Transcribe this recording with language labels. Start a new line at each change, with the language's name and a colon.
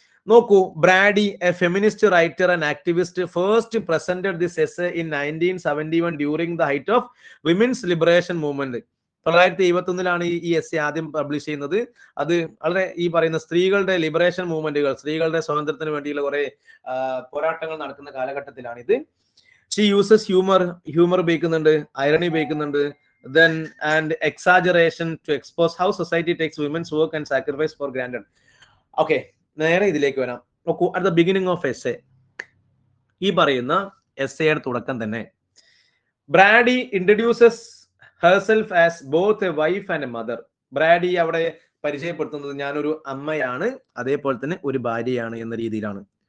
English: നോക്കൂ, Brady, a feminist writer and activist, first presented this essay in 1971 during the height of women's liberation movement.
Malayalam: 1971 ഈ essay ആദ്യം publish ചെയ്യുന്നത്. അത് വളരെ ഈ പറയുന്ന സ്ത്രീകളുടെ ലിബറേഷൻ മൂവ്മെന്റുകൾ, സ്ത്രീകളുടെ സ്വാതന്ത്ര്യത്തിന് വേണ്ടിയുള്ള കുറെ പോരാട്ടങ്ങൾ നടക്കുന്ന കാലഘട്ടത്തിലാണിത്.
English: she uses humour
Malayalam: ഉപയോഗിക്കുന്നുണ്ട്,
English: Irony ഉപയോഗിക്കുന്നുണ്ട്, then and exaggeration to expose how society takes women's work and sacrifice for granted.
Malayalam: Okay, നേരെ ഇതിലേക്ക് വരാം.
English: നോക്കൂ, at the beginning of essay,
Malayalam: ഈ പറയുന്ന എസ്സേയുടെ തുടക്കം തന്നെ
English: Brady introduces herself as both a wife and a mother.
Malayalam: Brady അവിടെ പരിചയപ്പെടുത്തുന്നത് ഞാനൊരു അമ്മയാണ്, അതേപോലെ തന്നെ ഒരു ഭാര്യയാണ് എന്ന രീതിയിലാണ്.